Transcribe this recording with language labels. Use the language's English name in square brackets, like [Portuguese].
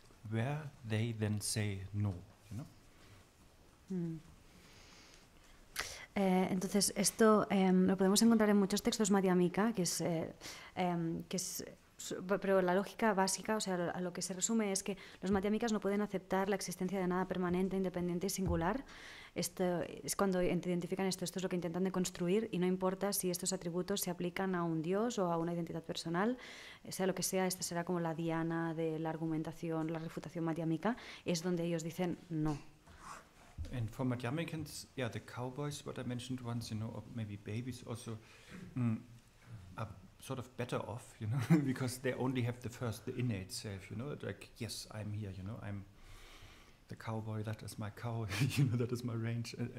[English] where they then say no, you know. Mm. [Spanish] Entonces, esto lo podemos encontrar en muchos textos Madhyamika, pero la lógica básica, o sea, a lo que se resume es que los Madhyamikas no pueden aceptar la existencia de nada permanente, independiente y singular. Esto es cuando identifican esto es lo que intentan de construir, y no importa si estos atributos se aplican a un dios o a una identidad personal, sea lo que sea, esta será como la diana de la argumentación, la refutación Madhyamika, es donde ellos dicen no. [English] And for Madhyamikans, yeah, the cowboys, what I mentioned once, you know, or maybe babies also, are sort of better off, you know, because they only have the innate self, you know, like, yes, I'm here, you know, I'm the cowboy, that is my cow, you know, that is my ranch